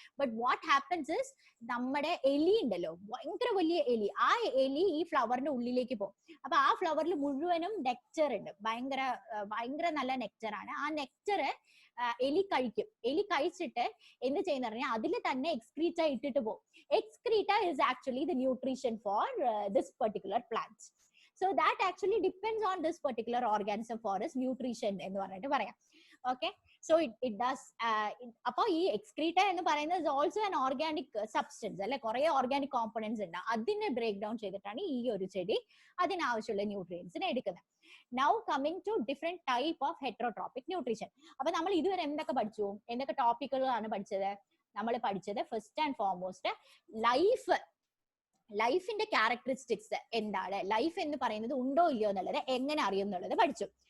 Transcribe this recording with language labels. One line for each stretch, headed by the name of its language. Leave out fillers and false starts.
English: but what happens is
Malayalam: നമ്മുടെ എലി ഉണ്ടല്ലോ, ഭയങ്കര വലിയ എലി, ആ എലി ഈ ഫ്ലവറിന്റെ ഉള്ളിലേക്ക് പോകും. അപ്പൊ ആ ഫ്ലവറിൽ മുഴുവനും നെക്ടർ ഉണ്ട്, ഭയങ്കര നല്ല നെക്ടർ ആണ്. ആ നെക്ടർ എലി കഴിക്കും. എലി കഴിച്ചിട്ട് എന്ത് ചെയ്യുന്ന പറഞ്ഞാൽ അതിൽ തന്നെ എക്സ്ക്രീറ്റ ഇട്ടിട്ട് പോകും.
English: Excreta is actually the nutrition for this particular plant. So that actually depends on this particular organism for its nutrition
Malayalam: എന്ന് പറഞ്ഞിട്ട് പറയാം.
English: Okay, so it does
Malayalam: അപ്പൊ ഈ
English: excreta
Malayalam: എന്ന് പറയുന്നത്
English: is also an organic substance
Malayalam: അല്ലെ, കുറെ
English: organic components ഉണ്ട്.
Malayalam: അതിനെ ബ്രേക്ക് ഡൗൺ ചെയ്തിട്ടാണ് ഈ ഒരു ചെടി അതിനാവശ്യമുള്ള ന്യൂട്രിയൻസിനെ എടുക്കുന്നത്.
English: Now coming to different type of heterotropic nutrition.
Malayalam: അപ്പൊ നമ്മൾ ഇതുവരെ എന്തൊക്കെ പഠിച്ചു, എന്തൊക്കെ ടോപ്പിക്കുകളാണ് പഠിച്ചത്? നമ്മൾ പഠിച്ചത്
English: first and foremost
Malayalam: ലൈഫിന്റെ ക്യാരക്ടറിസ്റ്റിക്സ് എന്താണ്, ലൈഫ് എന്ന് പറയുന്നത് ഉണ്ടോ ഇല്ലയോ എന്നുള്ളത് എങ്ങനെ അറിയും എന്നുള്ളത് പഠിച്ചു.